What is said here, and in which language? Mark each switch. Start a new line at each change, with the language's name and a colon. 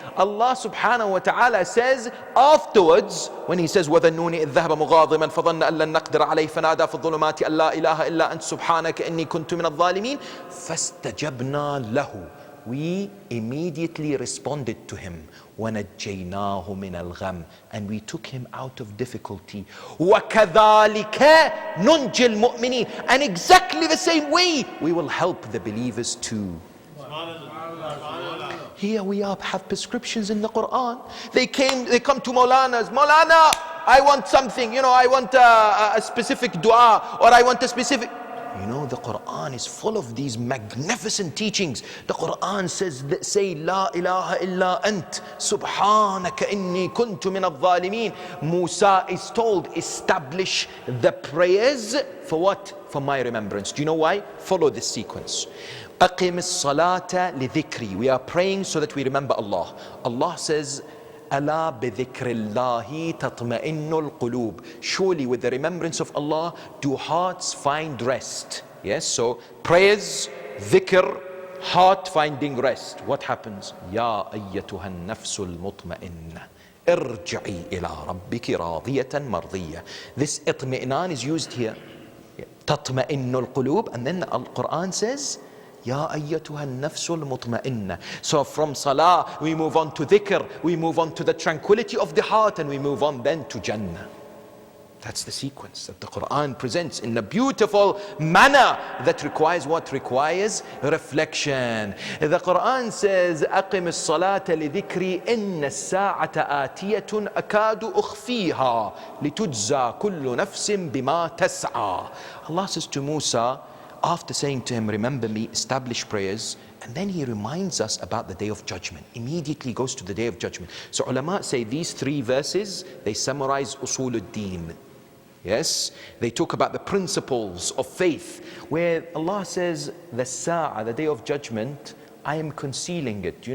English: Allah subhanahu wa ta'ala says afterwards, when he says
Arabic: وَذَنُّونِ إِذْ ذَهَبَ مُغَاضِبًا فَظَنَّ أَن لَّن نَّقْدِرَ عَلَيْهِ فَنَادَى فِي الظُّلُمَاتِ أَن لَّا إِلَهَ إِلَّا أَنتَ سُبْحَانَكَ إِنِّي كُنتُ مِنَ الظَّالِمِينَ فَاسْتَجَبْنَا لَهُ.
English: We immediately responded to him.
Arabic: وَنَجَّيْنَاهُ مِنَ الْغَمِّ,
English: and we took him out of difficulty.
Arabic: وَكَذَلِكَ نُنْجِ الْمُؤْمِنِينَ,
English: and exactly the same way we will help the believers too. Here we have prescriptions in the Quran. They come to Maulanas. Maulana, I want something, I want a specific dua, or I want a specific. You know, the Quran is full of these magnificent teachings. The Quran says, say,
Arabic: La ilaha illa ant, subhanaka inni kuntu min al-zalimin.
English: Musa is told, establish the prayers for what? For my remembrance. Do you know why? Follow this sequence.
Arabic: أقم الصلاة لذكري.
English: We are praying so that we remember Allah. Allah says,
Arabic: ألا بذكر الله تطمئن القلوب.
English: Surely with the remembrance of Allah do hearts find rest. Yes, so prayers, dhikr, heart finding rest. What happens?
Arabic: يا أيتها النفس المطمئنة ارجعي إلى ربك راضية مرضية.
English: This اطمئنان is used here.
Arabic: تطمئن القلوب,
English: and then the Quran says
Arabic: Ya ayyatuha nafsul mutma'inna.
English: So from salah, we move on to dhikr, we move on to the tranquility of the heart, and we move on then to Jannah. That's the sequence that the Quran presents in a beautiful manner that requires what? Requires reflection. The Quran says,
Arabic: أقم الصلاة لذكري إن الساعة آتية أكاد أخفيها لتجزى كل نفس بما تسعى.
English: Allah says to Musa, after saying to him, remember me, establish prayers, and then he reminds us about the day of judgment. Immediately goes to the day of judgment. So ulama say these 3 verses, they summarize usuluddin. Yes, they talk about the principles of faith, where Allah says the sa'ah, the day of judgment, I am concealing it.